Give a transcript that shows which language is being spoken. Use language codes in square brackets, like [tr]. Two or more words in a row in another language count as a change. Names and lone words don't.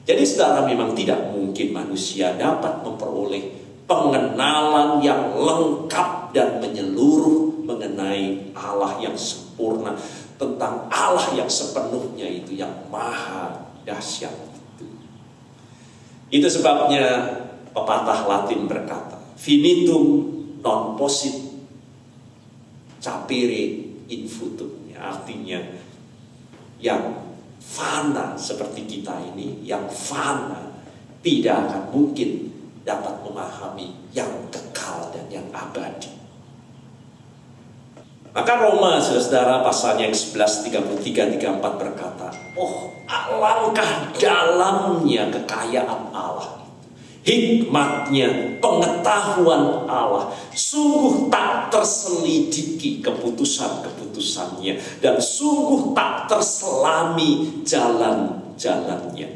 [id] Jadi saudara, memang tidak mungkin manusia dapat memperoleh pengenalan yang lengkap dan menyeluruh mengenai Allah yang sempurna, tentang Allah yang sepenuhnya itu, yang maha dahsyat itu. Itu sebabnya pepatah Latin berkata, [la] finitum non possit capere in futum. [id] Artinya yang fana seperti kita ini, yang fana tidak akan mungkin dapat memahami yang kekal dan yang abadi. Maka Roma saudara pasalnya yang 11 33-34 berkata, oh alangkah dalamnya kekayaan Allah, hikmatnya, pengetahuan Allah, sungguh tak terselidiki keputusan-keputusannya, dan sungguh tak terselami jalan-jalannya.